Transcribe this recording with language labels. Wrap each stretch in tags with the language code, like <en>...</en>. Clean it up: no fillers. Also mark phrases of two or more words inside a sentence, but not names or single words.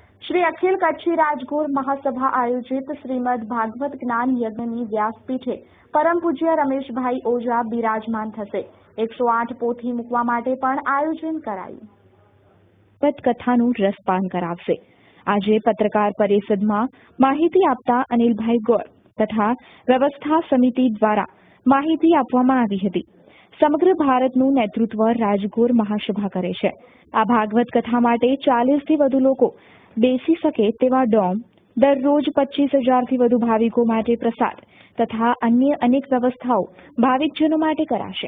<gu>શ્રી અખિલ કચ્છી રાજગુરુ મહાસભા આયોજિત શ્રીમદ ભાગવત જ્ઞાન યજ્ઞની વ્યાસપીઠે પરમ પૂજ્ય રમેશભાઈ ઓઝા બિરાજમાન થશે। 108 પોથી મૂકવા માટે પણ આયોજન કરાયું। ભાગવત કથાનું રસપાન કરાવશે. આજે પત્રકાર પરિષદમાં માહિતી આપતા અનિલભાઈ ગૌર તથા વ્યવસ્થા સમિતિ દ્વારા માહિતી આપવામાં આવી હતી। સમગ્ર ભારતનું નેતૃત્વ રાજગુરુ મહાસભા કરે છે। આ ભાગવત કથા માટે 40 થી વધુ લોકો બેસી શકે તેવા ડોમ, દરરોજ 25,000 થી વધુ ભાવિકો માટે પ્રસાદ તથા અન્ય અનેક વ્યવસ્થાઓ ભાવિકજનો માટે કરાશે।</gu>